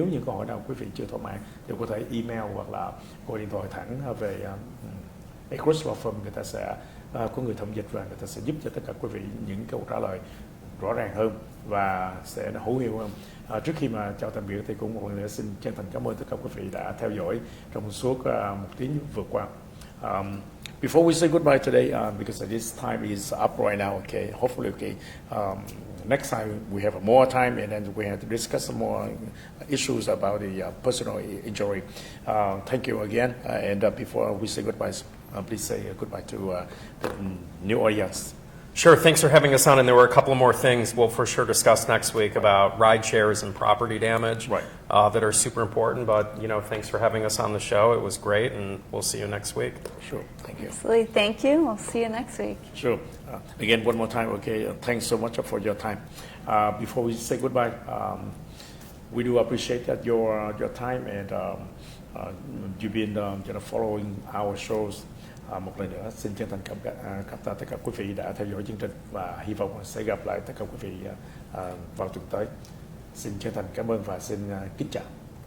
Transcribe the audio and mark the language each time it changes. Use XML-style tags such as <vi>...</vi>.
<vi>Nếu những câu hỏi nào quý vị chưa thỏa mãn thì có thể email hoặc là gọi điện thoại thẳng về Agruss Law Firm, người ta sẽ có người thẩm dịch và người ta sẽ giúp cho tất cả quý vị những câu trả lời rõ ràng hơn và sẽ hữu hiệu hơn. Trước khi mà chào tạm biệt thì cũng một lần nữa xin chân thành cảm ơn tất cả quý vị đã theo dõi trong suốt một tiếng vừa qua.</vi> <en>Before we say goodbye today, because this time is up right now, okay, hopefully, okay, next time we have more time and then we have to discuss some more issues about the personal injury. Thank you again, and before we say goodbye, please say goodbye to the new audience. Sure, thanks for having us on, and there were a couple more things we'll for sure discuss next week about ride shares and property damage that are super important, but, thanks for having us on the show. It was great, and we'll see you next week. Sure, thank you. Absolutely, thank you. We'll see you next week. Sure. Again, one more time, okay, thanks so much for your time. Before we say goodbye, we do appreciate that your time, and you've been following our shows.</en> <vi>Một lần nữa xin chân thành cảm tạ tất cả quý vị đã theo dõi chương trình và hy vọng sẽ gặp lại tất cả quý vị vào tuần tới. Xin chân thành cảm ơn và xin kính chào.</vi>